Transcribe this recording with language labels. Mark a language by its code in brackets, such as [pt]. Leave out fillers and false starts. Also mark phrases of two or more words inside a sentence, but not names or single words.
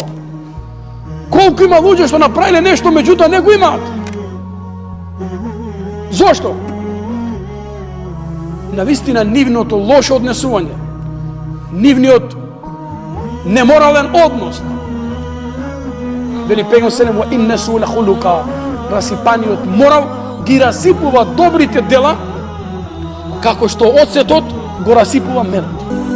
[mk] Колку има луѓе што направиле нешто, меѓутоа не го имаат. Зошто? Навистина нивното лошо однесување, нивниот неморален однос. Вели пегамбер селем: [ar] "وإن سوء الخلق", [mk] расипаниот морал ги расипува добрите дела, како што оцетот го расипува медот.